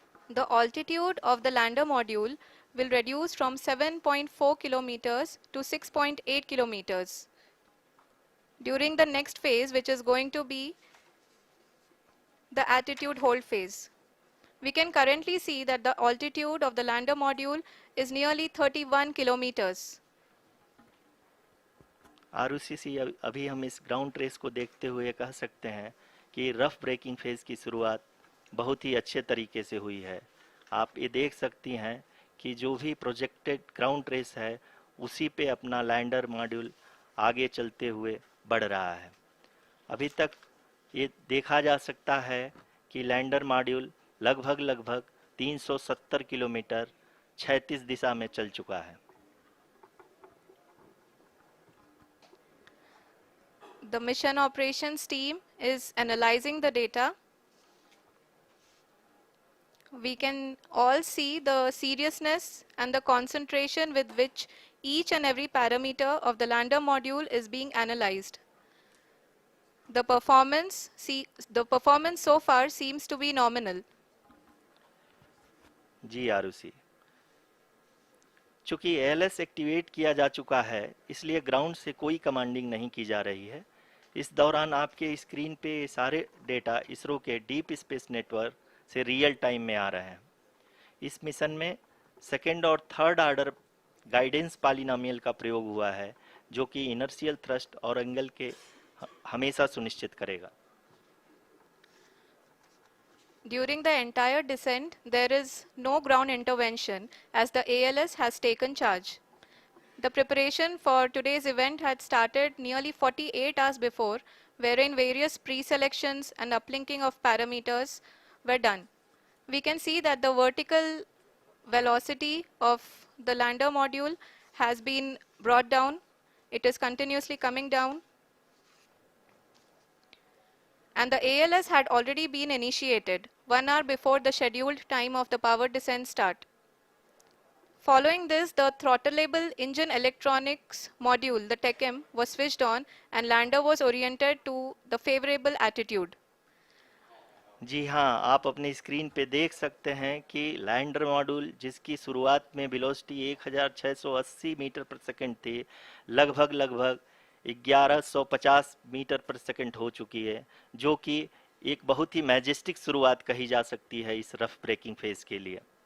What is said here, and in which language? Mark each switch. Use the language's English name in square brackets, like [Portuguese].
[English] The altitude of the lander module will reduce from 7.4 kilometers to 6.8 kilometers during the next phase, which is going to be the attitude hold phase. We can currently see that the altitude of the lander module is nearly 31 kilometers. [Hindi] Arushi, अभी हम इस ground trace को देखते हुए कह सकते हैं कि रफ ब्रेकिंग फेज की शुरुआत बहुत ही अच्छे तरीके से हुई है। आप ये देख सकती हैं कि जो भी प्रोजेक्टेड ग्राउंड ट्रेस है उसी पे अपना लैंडर मॉड्यूल आगे चलते हुए बढ़ रहा है। अभी तक ये देखा जा सकता है कि लैंडर मॉड्यूल लगभग 370 किलोमीटर 36 दिशा में चल चुका है। [English] The mission operations team is analyzing the data. We can all see the seriousness and the concentration with which each and every parameter of the lander module is being analyzed. The performance so far seems to be nominal. [Hindi] जी आरुषि, चूंकि ALS activate किया जा चुका है इसलिए ground से कोई commanding नहीं की जा रही है। इस दौरान आपके स्क्रीन पे सारे डेटा इसरो के डीप स्पेस नेटवर्क से रियल टाइम में आ रहे हैं। इस मिशन में सेकेंड और थर्ड ऑर्डर गाइडेंस पॉलिनोमियल का प्रयोग हुआ है, जो कि इनर्शियल थ्रस्ट और एंगल के हमेशा सुनिश्चित करेगा। [English] During the entire descent, there is no ground intervention as the ALS has taken charge. The preparation for today's event had started nearly 48 hours before, wherein various pre-selections and uplinking of parameters were done. We can see that the vertical velocity of the lander module has been brought down. It is continuously coming down. And the ALS had already been initiated 1 hour before the scheduled time of the power descent start. Following this, the throttleable engine electronics module, the TECM, was switched on and lander was oriented to the favorable attitude. [Hindi] जी हाँ, आप अपनी screen पे देख सकते हैं कि lander module जिसकी शुरुआत में वेलोसिटी 1680 मीटर पर सेकंड थी, लगभग 1150 मीटर पर सेकंड हो चुकी है, जो कि एक बहुत ही मैजेस्टिक शुरुआत कही जा सकती है इस रफ ब्रेकिंग फेज के लिए।